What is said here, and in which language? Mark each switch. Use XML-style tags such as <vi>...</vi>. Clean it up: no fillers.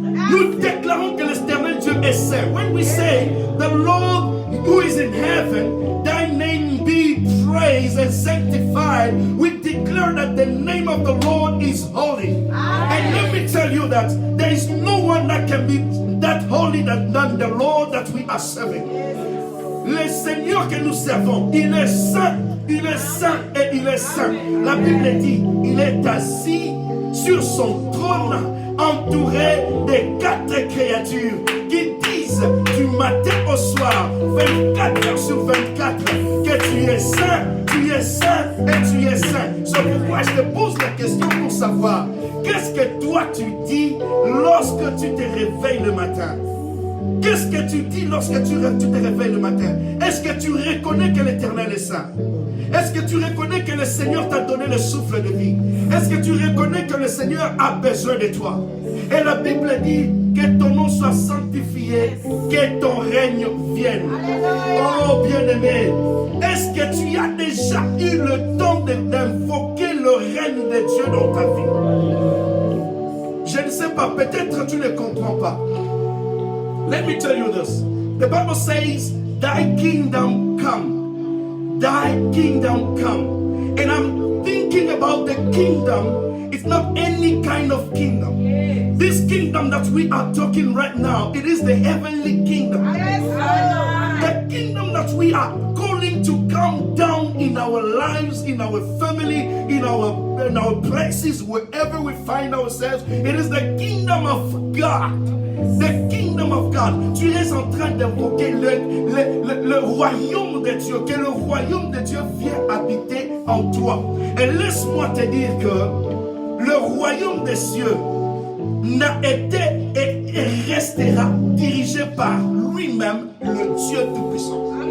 <fr>Nous déclarons que l'Éternel Dieu est saint.</fr> <en>When we say, the Lord who is in heaven, thy name be praised and sanctified, we declare that the name of the Lord is holy. And let me tell you that there is no one that can be that holy than the Lord that we are serving.</en> <fr>Le Seigneur que nous servons, il est saint. Il est saint et il est saint. La Bible dit, il est assis sur son trône, entouré de 4 créatures qui disent du matin au soir, 24 heures sur 24, que tu es saint et tu es saint. C'est pourquoi je te pose la question pour savoir, qu'est-ce que toi tu dis lorsque tu te réveilles le matin? Qu'est-ce que tu dis lorsque tu te réveilles le matin? Est-ce que tu reconnais que l'Éternel est saint? Est-ce que tu reconnais que le Seigneur t'a donné le souffle de vie? Est-ce que tu reconnais que le Seigneur a besoin de toi? Et la Bible dit que ton nom soit sanctifié, que ton règne vienne. Oh bien-aimé, est-ce que tu as déjà eu le temps d'invoquer le règne de Dieu dans ta vie? Je ne sais pas, peut-être tu ne comprends pas.</fr> <en>Let me tell you this. The Bible says, thy kingdom come. Thy kingdom come. And I'm thinking about the kingdom. It's not any kind of kingdom. This kingdom that we are talking right now, it is the heavenly kingdom. The kingdom that we are calling to come down in our lives, in our family, in our places, wherever we find ourselves. It is the kingdom of God. The kingdom of God.</en> <fr>Tu es en train d'invoquer le royaume de Dieu, que le royaume de Dieu vient habiter en toi. Et laisse-moi te dire que le royaume des cieux n'a été et restera dirigé par lui-même, le Dieu Tout-Puissant.</fr>